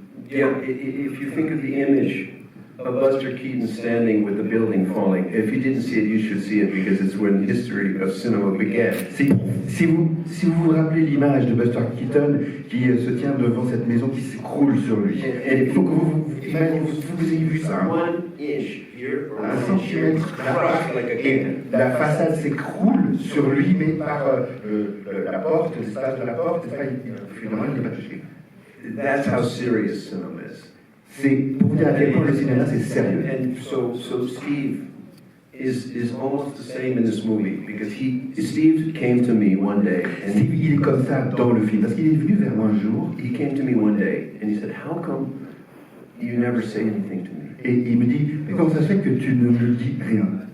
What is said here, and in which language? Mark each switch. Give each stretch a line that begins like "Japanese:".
English: Yeah, if you think of the image of Buster Keaton standing with the building falling, if you didn't see it, you should see it because it's when the history of cinema began.
French: Si vous rappelez l'image de Buster Keaton qui se tient devant cette maison qui s'écroule sur lui, il faut que vous ayez vu ça.
English: 1 inch here, or 1 1 inch here,
French: centimètre
English: crushed like a
French: et
English: can.
French: la façade s'écroule sur lui, mais par la porte, l'espace de la porte, finalement il n'est pas touché.
English: That's how serious cinema is.
French: C'est pour vous dire à quel point le cinéma c'est sérieux.
English: And so Steve is almost the same in this movie because Steve came to me one day and
French: Steve, il est comme ça dans le film, parce qu'il est venu vers moi un jour
English: he came to me one day and he said, "How come you never say anything to me?
French: et il me dit, mais comment ça se fait que tu ne me dis rien?